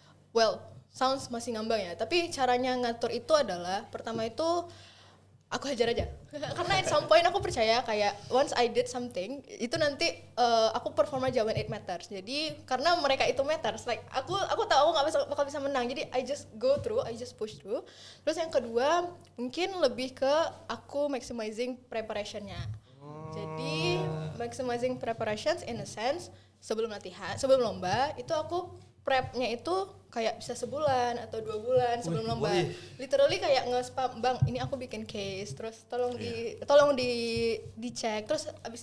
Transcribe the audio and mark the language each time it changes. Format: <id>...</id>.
<id>Well, sounds masih ngambang ya, tapi caranya ngatur itu adalah pertama itu aku hajar aja.</id> <en>Karena at some point</en> <id>aku percaya kayak</id> <en>once I did something,</en> <id>itu nanti aku performa aja</id> <en>when it matters.</en> <id>Jadi karena mereka itu matters, like aku tahu aku nggak bakal bisa menang.</id> <en>Jadi I just go through, I just push through.</en> <id>Terus yang kedua mungkin lebih ke aku maximizing preparationnya. Jadi</id> <en>maximizing preparations in a sense</en> <id>sebelum latihan, sebelum lomba itu aku prepnya itu kayak bisa sebulan atau 2 bulan sebelum lomba. Literally kayak nge-spam, Bang, ini aku bikin case, terus tolong dicek, terus abis</id>